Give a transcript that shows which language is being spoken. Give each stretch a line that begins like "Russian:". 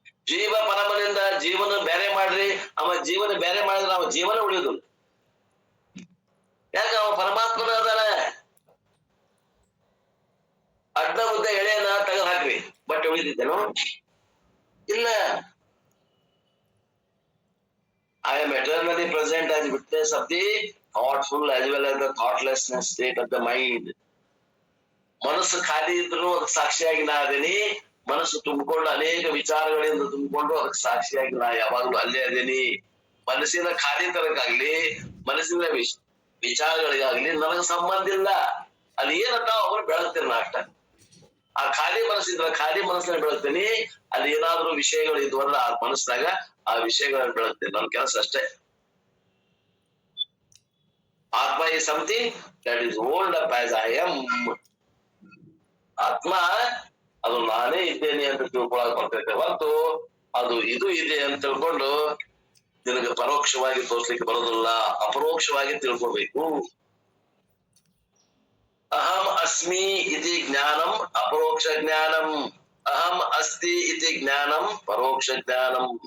Kannada: ಜೀವ ಪರಮನಿಂದ ಜೀವನ ಬೇರೆ ಮಾಡ್ರಿ, ಅವ ಜೀವನ ಬೇರೆ ಮಾಡಿದ್ರೆ ಅವ ಜೀವನ ಉಳಿಯುದು. ಯಾಕ ಅವ ಪರಮಾತ್ಮನ ಅದಾನ. ಅಡ್ಡ ಉದ್ದ ಎಳೆಯನ್ನ ತೆಗೆದು ಹಾಕ್ರಿ, ಬಟ್ಟೆ ಉಳಿದಿದ್ದೇನು? ಇಲ್ಲ.
English: I am eternally present as witness of the thoughtful as well as the thoughtlessness state of the mind.
Kannada: ಮನಸ್ಸು ಖಾಲಿ ಇದ್ರು ಅದಕ್ಕೆ ಸಾಕ್ಷಿಯಾಗಿ ನಾ ಅದೇನಿ, ಮನಸ್ಸು ತುಂಬಿಕೊಂಡು ಅನೇಕ ವಿಚಾರಗಳಿಂದ ತುಂಬಿಕೊಂಡು ಅದಕ್ಕೆ ಸಾಕ್ಷಿಯಾಗಿ ನಾ ಯಾವಾಗ್ಲೂ ಅಲ್ಲೇ ಅದೇನಿ. ಮನಸ್ಸಿನ ಖಾಲಿ ತರಕ್ಕಾಗ್ಲಿ, ಮನಸ್ಸಿನ ವಿಚಾರಗಳಿಗಾಗ್ಲಿ ನನಗೆ ಸಂಬಂಧ ಇಲ್ಲ. ಅಲ್ಲಿ ಏನಂತ ಅವ್ರು ಬೆಳಗ್ತೀನಿ ನಾ ಅಷ್ಟ. ಆ ಖಾಲಿ ಮನಸ್ಸಿದ್ರ ಖಾಲಿ ಮನಸ್ಸನ್ನ ಬೆಳಗ್ತೀನಿ. ಅಲ್ಲಿ ಏನಾದ್ರೂ ವಿಷಯಗಳು ಇದ್ವು ಅಂದ್ರೆ ಆ ಮನಸ್ಸಾಗ ಆ ವಿಷಯಗಳನ್ನ ಬೆಳಗ್ತೀನಿ. ನನ್ನ ಕೆಲಸ ಅಷ್ಟೇ.
English: Atma is something that is rolled up as I am.
Kannada: ಆತ್ಮ ಅದು ನಾನೇ ಇದ್ದೇನೆ ಅಂತ ತಿಳ್ಕೊಳಕ್ ಬರ್ತೈತೆ ಹೊರತು ಅದು ಇದು ಇದೆ ಅಂತ ತಿಳ್ಕೊಂಡು ನಿನಗೆ ಪರೋಕ್ಷವಾಗಿ ತೋರ್ಸ್ಲಿಕ್ಕೆ ಬರೋದಿಲ್ಲ, ಅಪರೋಕ್ಷವಾಗಿ ತಿಳ್ಕೊಬೇಕು.
Sanskrit: ಅಹಂ ಅಸ್ಮಿ ಇತಿ ಜ್ಞಾನಂ ಅಪರೋಕ್ಷ ಜ್ಞಾನಂ, ಅಹಂ ಅಸ್ತಿ ಇತಿ ಜ್ಞಾನಂ ಪರೋಕ್ಷ ಜ್ಞಾನಂ.